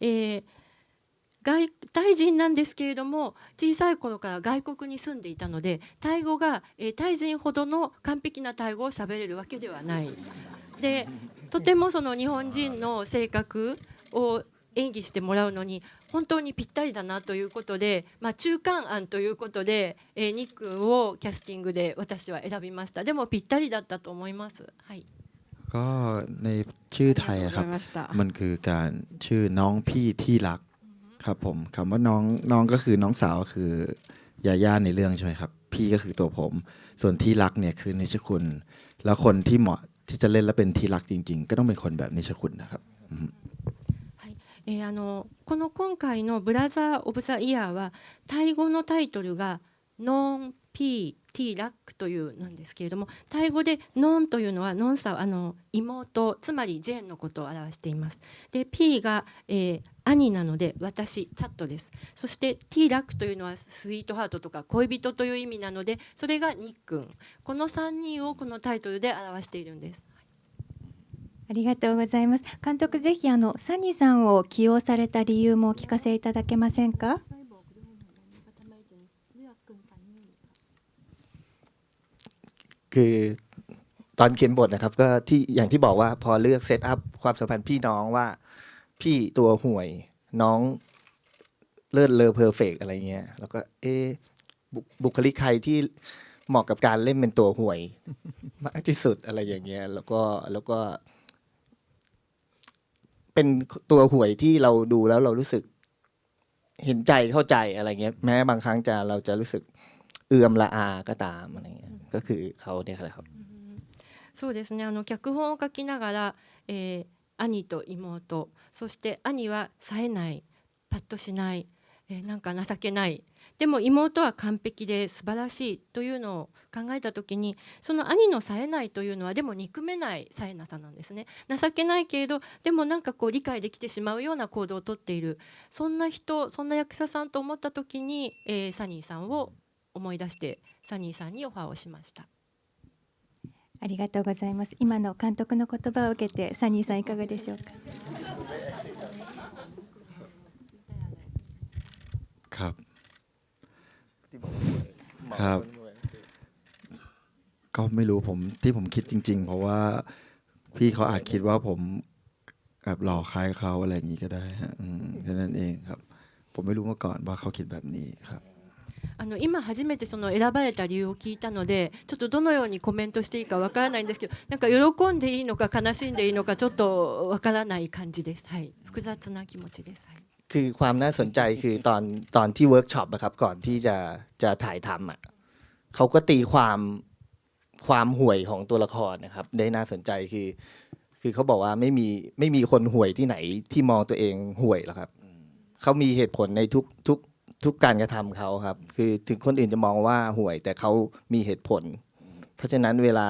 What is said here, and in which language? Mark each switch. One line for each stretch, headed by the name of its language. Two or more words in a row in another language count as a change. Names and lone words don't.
Japanese: タイ人なんですけれども小さい頃から外国に住んでいたので、タイ語が、タイ人ほどの完璧なタイ語を喋れるわけではない。でとてもその日本人の性格を演技してもらうのに本当にぴったりだなということで、中間案ということで、ニックンをキャスティングで私は選びました。でもぴったりだったと思います。はい。
Thai: ก็ในชื่อไทยอะครับมันคือการชื่อน้องพี่ที่รักครับผมคำว่าน้องก็คือน้องสาวคือยาย่าในเรื่องใช่ไหมครับพี่ก็คือตัวผมส่วนที่รักเนี่ยคือนิชคุณแล้วคนที่เหมาะที่จะเล่นและเป็นที่รักจริงๆก็ต้องเป็นคนแบบนิชคุณนะครับ
Japanese: この今回の「ブラザー・オブ・ザ・イヤー」はタイ語のタイトルが「ノン・ピー・ティ・ラック」というなんですけれども、タイ語で「ノン」というのはノンサ妹、つまりジェーンのことを表しています。で P が、兄なので私チャットです。そして「ティ・ラック」というのはスイートハートとか恋人という意味なので、それがニックン。この3人をこのタイトルで表しているんです。ありがとうございます。監督、ぜひサニーさんを起用された理由もお聞かせいただけませんか？
Thai: คือตอนเขียนบทนะครับก็ที่อย่างที่บอกว่าพอเลือกเซตอัพความสัมพันธ์พี่น้องว่าพี่ตัวห่วยน้องเลิศเลอเพอร์เฟกอะไรเงี้ยแล้วก็บุคลิกใครที่เหมาะกับการเล่นเป็นตัวห่วยมากที่สุดอะไรอย่างเงี้ยแล้วก็ เป็นตัวห่วยที่เราดูแล้วเรารู้สึกเห็นใจเข้าใจอะไรเงี้ยแม้บางครั้งเราจะรู้สึกเอื้อมละอาก็ตามอะไรเงี้ยก็คือเขาเนี่ยแหละครับ
Japanese: そうですね。脚本を書きながら、兄と妹、そして兄は冴えない、パッとしない、なんか情けない。でも妹は完璧で素晴らしいというのを考えた時に、その兄の冴えないというのはでも憎めない冴えなさなんですね。情けないけれどでもなんかこう理解できてしまうような行動をとっている、そんな人、そんな役者さんと思った時に、サニーさんを思い出してサニーさんにオファーをしました。ありがとうございます。今の監督の言葉を受けてサニーさんいかがでしょうか？
Thai: ครับครับก็ไม่รู้ที่ผมคิดจริงๆเพราะว่าพี่เขาอาจคิดว่าผมแบบหล่อคล้ายเขาอะไรอย่างนี้ก็ได้ฮะแค่นั้นเองครับผมไม่รู้มาก่อนว่าเขาคิดแบบนี้ครับ
Japanese: 今初めてその選ばれた理由を聞いたので、ちょっとどのようにコメントしていいかわからないんですけど、なんか喜んでいいのか悲しんでいいのかちょっとわからない感じです。はい、複雑な気持ちです。はい、
Thai: คือความน่าสนใจคือตอนที่เวิร์กช็อปนะครับก่อนที่จะถ่ายทำอ่ะเขาก็ตีความห่วยของตัวละครนะครับได้น่าสนใจคือเขาบอกว่าไม่มีคนห่วยที่ไหนที่มอง ตัวเองห่วยหรอกครับเขามีเหตุผลในทุกการกระทำเขาครับคือถึงคนอื่นจะมองว่าห่วยแต่เขามีเหตุผลเพราะฉะนั้นเวลา